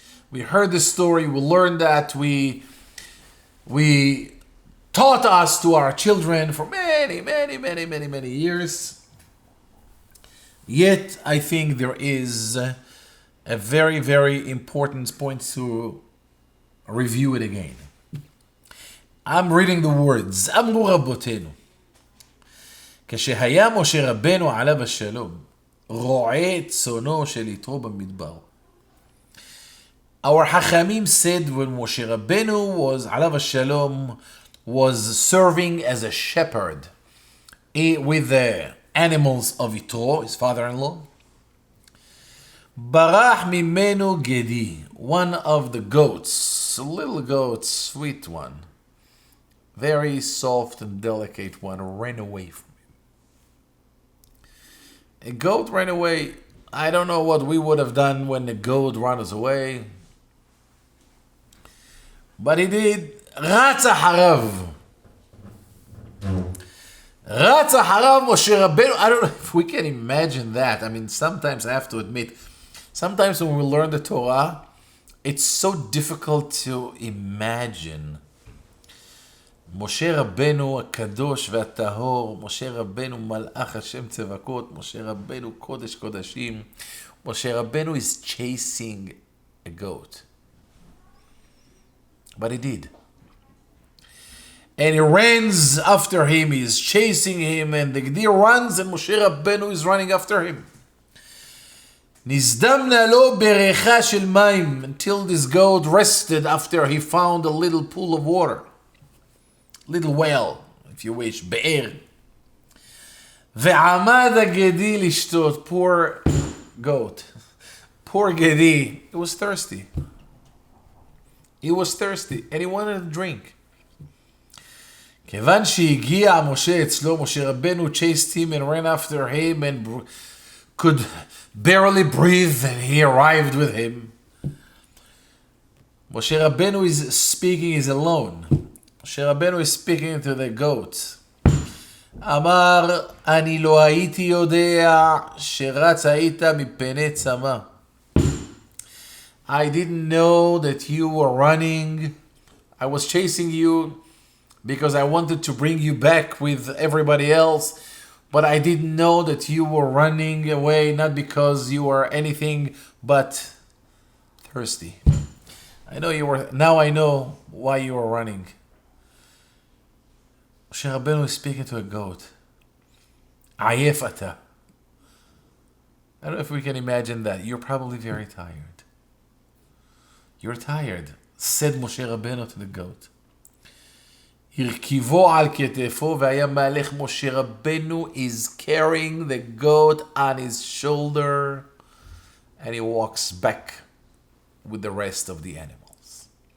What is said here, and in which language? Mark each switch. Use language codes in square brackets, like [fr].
[en] We heard the story, we learned that, we taught us to our children for many years. Yet, I think there is a very, very important point to review it again. I'm reading the words. [he] Amru Rabbotenu. כשהיה משה רבנו עליו השלום, רועה צאנו של יתרו במדבר. [en] Our Hachamim said when Moshe Rabbeinu was [he] עליו השלום, [en] was serving as a shepherd with the animals of Yitro, his father-in-law, [he] ברח ממנו גדי, [en] one of the goats, a little goat, sweet one, very soft and delicate one, ran away from him. A goat ran away. I don't know what we would have done when the goat ran us away, but he did. [he] רץ אחריו. רץ אחריו [en] משה רבנו. I don't know if we can imagine that. I mean, sometimes I have to admit, sometimes when we learn the Torah, it's so difficult to imagine. [he] משה רבנו הקדוש והטהור, משה רבנו מלאך השם צבקות, משה רבנו קודש קודשים, משה רבנו [en] is chasing a goat. But he did. And he runs after him, he's chasing him, and the deer runs, and Moshe Rabbeinu is running after him. [he] נזדמנה לו בריכה של מים, [en] until this goat rested after he found a little pool of water. Little well, if you wish, באר. [he] ועמד הגדי לשתות, [en] poor goat. Poor גדי, he was thirsty. He was thirsty, and he wanted to drink. [he] כיוון שהגיע משה אצלו, [en] משה רבנו chased him and ran after him and could barely breathe, and he arrived with him. Moshe Rabbeinu is speaking, is alone. Moshe Rabbeinu is speaking to the goat. [he] אמר, אני לא הייתי יודע שרץ היית מפני צמא. [en] I didn't know that you were running. I was chasing you because I wanted to bring you back with everybody else. But I didn't know that you were running away, not because you were anything but thirsty. I know you were. Now I know why you were running. Moshe Rabbeinu is speaking to a goat. [he] Ayef ata. [en] I don't know if we can imagine that. You're probably very tired. You're tired, said Moshe Rabbeinu to the goat. [he] הרכיבו על כתפו והיה מהלך. [en] משה רבנו is carrying the goat on his shoulder, and he walks back with the rest of the animals.